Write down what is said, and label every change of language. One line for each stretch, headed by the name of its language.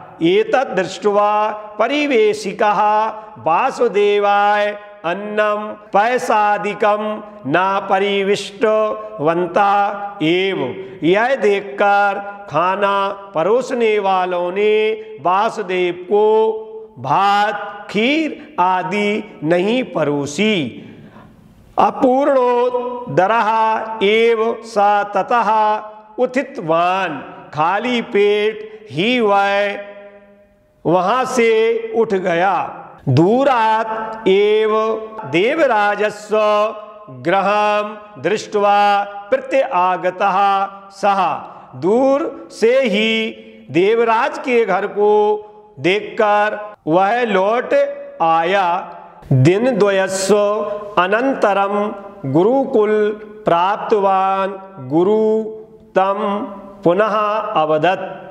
Sanskrit: एतद् दृष्ट्वा परिवेशिकः वासुदेवाय अन्नम पैसादिकम न परिविष्टवन्तः एव।
Hindi: यह देखकर खाना परोसने वालों ने वासुदेव को भात खीर आदि नहीं परोसी।
Sanskrit: अपूर्णोदरः एव सा ततः उत्थितवान।
Hindi: खाली पेट ही वह वहां से उठ गया।
Sanskrit: दूरात् एव देवराजस्य गृहं दृष्ट्वा प्रत्यागतः सः।
Hindi: दूर से ही देवराज के घर को देखकर वह लौट आया।
Sanskrit: दिनद्वयस्य अनन्तरं गुरुकुल प्राप्तवान गुरु तम पुनः अवदत्।